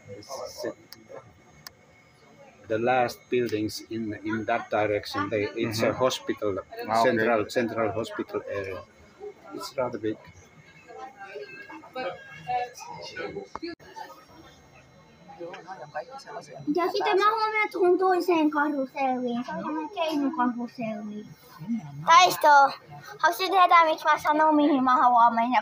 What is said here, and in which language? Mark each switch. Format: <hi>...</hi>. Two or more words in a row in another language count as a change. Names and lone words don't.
<en>the last buildings in that direction. It's a hospital, central hospital area. It's rather big.</en> <fi>Ja sitten mä huomaan tuohon toiseen karuselliin. Se on semmoinen keinukaruselli. Taisto, haluatko tietää miksi mä sanon mihin mä haluan mennä?</fi>